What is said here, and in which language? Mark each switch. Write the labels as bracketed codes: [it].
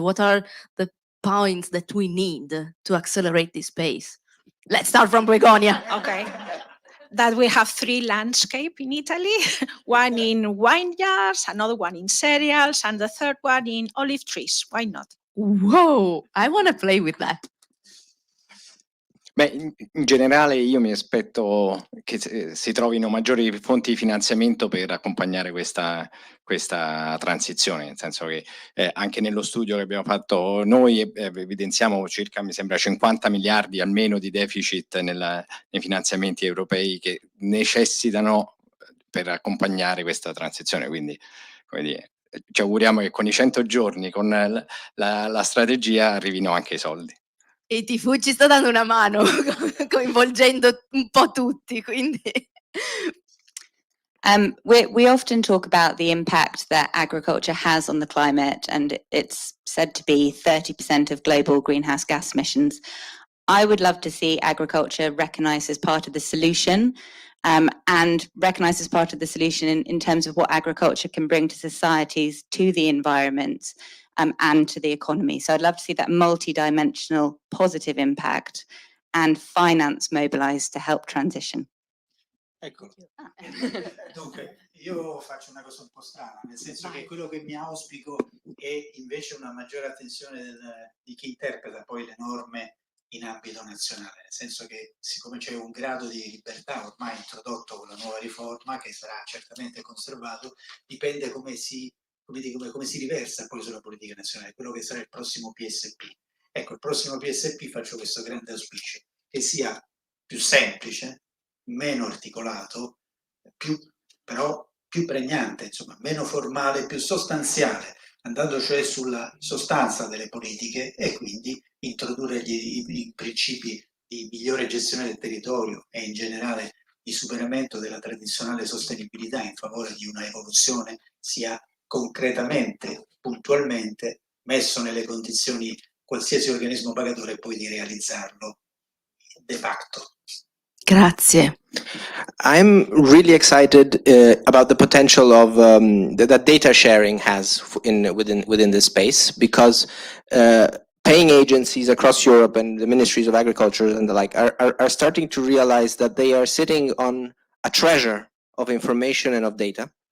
[en] What are the points that we need to accelerate this pace? Let's start from Begonia. Okay. That we have 3 landscapes in Italy, one in vineyards, another one in cereals, and the third one in olive trees. Why not? Whoa, I want to play with that. [it] Beh, in generale io mi aspetto che si trovino maggiori fonti di finanziamento per accompagnare questa transizione, nel senso che anche nello studio che abbiamo fatto noi evidenziamo circa, mi sembra, 50 miliardi almeno di deficit nei finanziamenti europei che necessitano per accompagnare questa transizione. Quindi, come dire, ci auguriamo che con i 100 giorni, con la strategia, arrivino anche i soldi. EIT Food ci sta dando una mano, coinvolgendo un po' tutti, quindi... [en] We often talk about the impact that agriculture has on the climate, and it's said to be 30% of global greenhouse gas emissions. I would love to see agriculture recognised as part of the solution and recognized as part of the solution in terms of what agriculture can bring to societies, to the environment, and to the economy. So I'd love to see that multi-dimensional positive impact and finance mobilized to help transition. [it] Ecco. Dunque, io faccio una cosa un po' strana, nel senso che quello che mi auspico è invece una maggiore attenzione di chi interpreta poi le norme in ambito nazionale, nel senso che siccome c'è un grado di libertà ormai introdotto con la nuova riforma, che sarà certamente conservato, dipende come si riversa poi sulla politica nazionale, quello che sarà il prossimo PSP. Ecco, il prossimo PSP faccio questo grande auspicio, che sia più semplice, meno articolato, però più pregnante, insomma, meno formale, più sostanziale, andando cioè sulla sostanza delle politiche e quindi introdurre i principi di migliore gestione del territorio e in generale di superamento della tradizionale sostenibilità in favore di una evoluzione sia concretamente, puntualmente messo nelle condizioni qualsiasi organismo pagatore poi di realizzarlo de facto. Grazie. [en] I'm really excited about the potential of that data sharing has within this space, because paying agencies across Europe and the ministries of agriculture and the like are starting to realize that they are sitting on a treasure of information and of data.